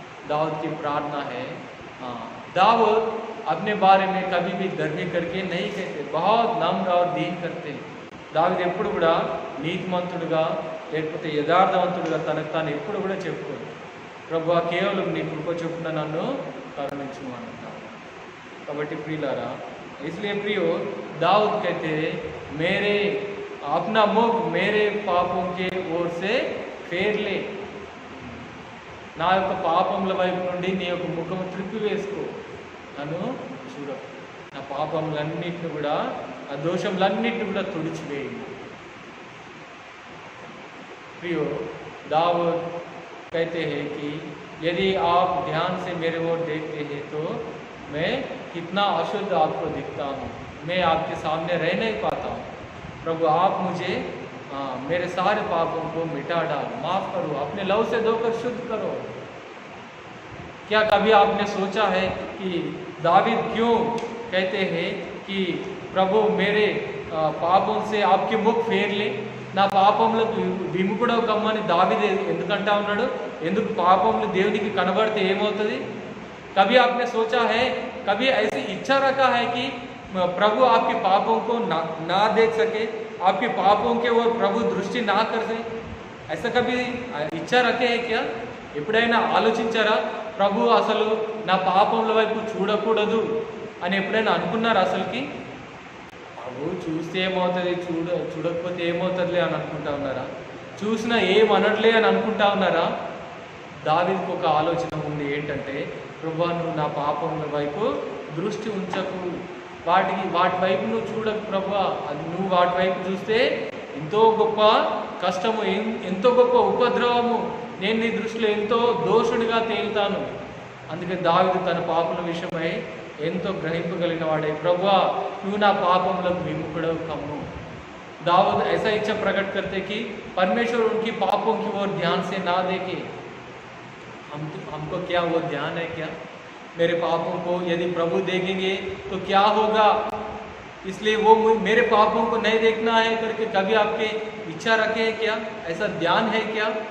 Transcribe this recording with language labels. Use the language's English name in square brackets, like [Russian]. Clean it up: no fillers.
[Hindi] दाऊद की प्रार्थना है. दाऊद अपने बारे में कभी भी धर्मी करके नहीं कहते, बहुत नम्र और दीन करते. [Telugu] దావీదు ఎప్పుడు కూడా నీతిమంతుడుగా లేకపోతే యథార్థవంతుడుగా తనకు తాను ఎప్పుడు కూడా చెప్పుకోడు. ప్రభువా కేవలం నీ కృప చొప్పున నన్ను కరుణించుము అంటాడు. కాబట్టి ప్రియులారా, [Hindi] इसलिए प्रियो दाऊद कहते मेरे अपना मुख मेरे पापों के ओर से फेर ले. [Telugu] నా యొక్క పాపముల వైపు నుండి నీ యొక్క ముఖం త్రిప్పివేసుకో, నన్ను చూడకు, నా పాపములన్నింటిని కూడా, ఆ దోషములన్నింటిని కూడా తుడిచివేయి. [Hindi] प्रियो दाऊद कहते हैं कि यदि आप ध्यान से मेरे ओर देखते हैं तो मैं कितना अशुद्ध आपको दिखता हूँ, मैं आपके सामने रह नहीं पाता हूँ. प्रभु आप मुझे मेरे सारे पापों को मिटा डाल, माफ़ करो, अपने लहू से धोकर शुद्ध करो. क्या कभी आपने सोचा है कि दावीद क्यों कहते हैं कि प्रभु मेरे पापों से आपके मुख फेर ले, [Telugu] నా పాపములకు విముఖుడవు కమ్మని దావీదు ఎందుకంటా ఉన్నాడు? ఎందుకు పాపములు దేవునికి కనబడితే ఏమవుతుంది? [Hindi] कभी आपने सोचा है, कभी ऐसी इच्छा रखा है कि प्रभु आपके पापों को ना देख सके, आपके पापों के ओर प्रभु दृष्टि ना कर सके? ऐसा कभी इच्छा रखे है क्या? [Telugu] ఎప్పుడైనా ఆలోచించారా ప్రభు అసలు నా పాపముల వైపు చూడకూడదు అని ఎప్పుడైనా అనుకున్నారా అసలుకి? ప్రభు చూస్తే ఏమవుతుంది, చూడకపోతే ఏమవుతుందిలే అని అనుకుంటా ఉన్నారా? చూసినా ఏమనట్లే అని అనుకుంటా ఉన్నారా? దావీదుకు ఒక ఆలోచన ఉంది, ఏంటంటే ప్రభువా నువ్వు నా పాపముల వైపు దృష్టి ఉంచకు, వాటి వైపు నువ్వు చూడకు ప్రభువా. అది నువ్వు వాటి వైపు చూస్తే ఎంతో గొప్ప కష్టము, ఎంతో గొప్ప ఉపద్రవము, నేను నీ దృష్టిలో ఎంతో దోషుడిగా తేలుతాను. అందుకే దావీదు తన పాపల విషయమై ఎంతో గ్రహింపగలిగిన వాడే, ప్రభువా నువ్వు నా పాపములకు విముఖుడవు కమ్ము. [Hindi] दाऊद ऐसा इच्छा प्रकट करते कि परमेश्वर उनकी पापों की ओर ध्यान से ना देखे। हमको क्या वो ध्यान है क्या? मेरे पापों को यदि प्रभु देखेंगे तो क्या होगा, इसलिए वो मेरे पापों को नहीं देखना है करके कभी आपके इच्छा रखे हैं क्या? ऐसा ध्यान है क्या?